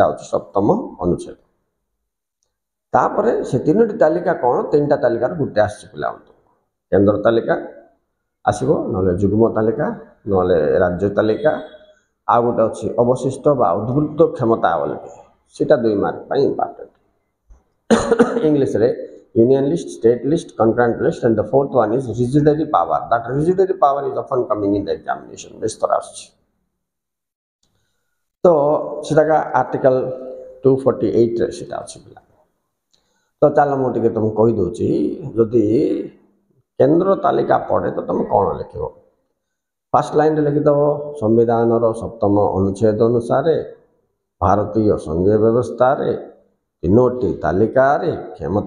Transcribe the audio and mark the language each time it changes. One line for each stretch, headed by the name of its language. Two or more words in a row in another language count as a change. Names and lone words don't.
Odia: ହେଉଛି 7ମ ଅନୁଚ୍ଛେଦ ତାପରେ ସେ 3ଟି ତାଲିକା କ'ଣ 3ଟା ତାଲିକାର ଗୋଟେ ଆସିଛି ପିଲାମାନଙ୍କୁ କେନ୍ଦ୍ର ତାଲିକା ଆସିବ ନହେଲେ ଯୁଗ୍ମ ତାଲିକା ନହେଲେ ରାଜ୍ୟ ତାଲିକା ଆଉ ଗୋଟେ ଅଛି ଅବଶିଷ୍ଟ ବା ଉଦ୍ବୃତ୍ତ କ୍ଷମତା ବୋଲିକି ସେଇଟା 2 ମାର୍କ ପାଇଁ ଇମ୍ପୋର୍ଟାଣ୍ଟ ଇଂଲିଶରେ
English: union list state list concurrent list and the 4th one is residuary power that residuary power is often coming in the examination
Odia: ବେଶୀ ଆସୁଛି ତ ସେଟା ଆର୍ଟିକଲ 248 ରେ ସେଟା ଅଛି ପିଲା ତ ଚାଲ ମୁଁ ଟିକେ ତୁମକୁ କହିଦେଉଛି ଯଦି କେନ୍ଦ୍ର ତାଲିକା ପଡ଼େ ତ ତୁମେ କ'ଣ ଲେଖିବ ଫାର୍ଷ୍ଟ ଲାଇନ୍ରେ ଲେଖିଦେବ ସମ୍ବିଧାନର 7ମ ଅନୁଚ୍ଛେଦ ଅନୁସାରେ ଭାରତୀୟ ସଂଘୀୟ ବ୍ୟବସ୍ଥାରେ 3ଟି ତାଲିକାରେ କ୍ଷମତା